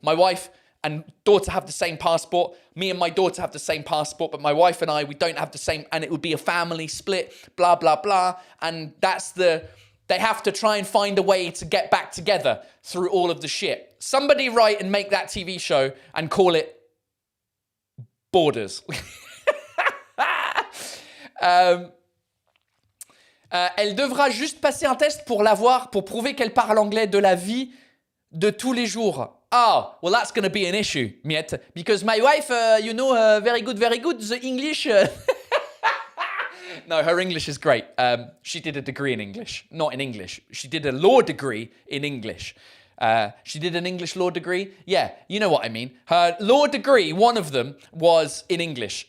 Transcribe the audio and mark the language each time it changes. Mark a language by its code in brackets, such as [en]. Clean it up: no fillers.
[en] My wife and daughter have the same passport. Me and my daughter have the same passport, but my wife and I, we don't have the same, and it would be a family split, blah, blah, blah. And they have to try and find a way to get back together through all of the shit. Somebody write and make that TV show and call it Borders. [fr] Elle devra juste passer un test pour l'avoir, pour prouver qu'elle parle anglais de la vie de tous les jours. [en] Oh, well, that's going to be an issue, Miette, because my wife, very good, the English... No, her English is great. She did a degree in English, not in English. She did a law degree in English. She did an English law degree. Yeah, you know what I mean. Her law degree, one of them, was in English.